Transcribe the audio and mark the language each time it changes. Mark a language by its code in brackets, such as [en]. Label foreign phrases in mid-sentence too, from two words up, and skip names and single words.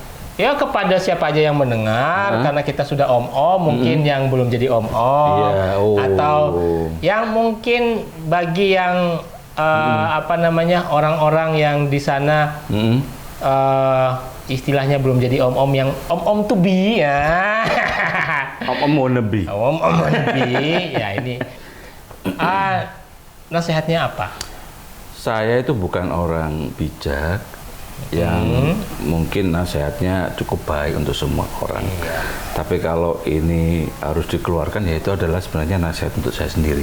[id] Ya kepada siapa aja yang mendengar, karena kita sudah om-om, mungkin yang belum jadi om-om, atau yang mungkin bagi yang orang-orang yang di sana istilahnya belum jadi om-om, yang om-om [en] to be [id] ya. Om-om wannabe. Om-om wannabe, ya ini. Nasihatnya apa? Saya itu bukan orang bijak yang mungkin nasihatnya cukup baik untuk semua orang. Tapi kalau ini harus dikeluarkan, ya itu adalah sebenarnya nasihat untuk saya sendiri.